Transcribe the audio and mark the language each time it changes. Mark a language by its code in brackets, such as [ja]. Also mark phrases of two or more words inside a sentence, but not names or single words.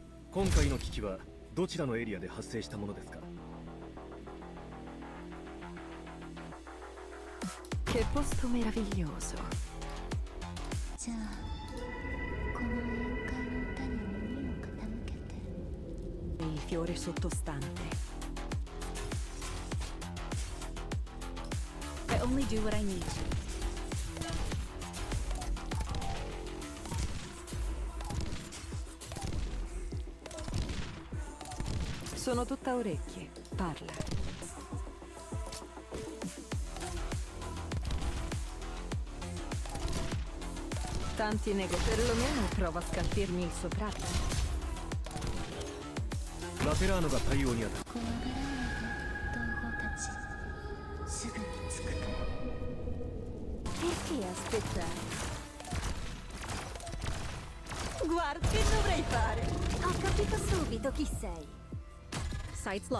[ja] 今回の危機はどちらのエリアで発生したものですか？ [it] Che posto meraviglioso. [ja] じゃあこの宴会の歌に耳を傾けて。 [it] Il fiore sottostante. [en] I only do what I need to. [it] Sono tutta orecchie. Parla. Tanti nego, perlomeno prova a scalfirmi il soprabito. [ja] ラテラーノが対応にあたる。怖がらないで同胞たち、すぐに着くから。 [it] Perché aspettare? Guarda, che dovrei fare? Ho capito subito chi sei. [en] Sights locked.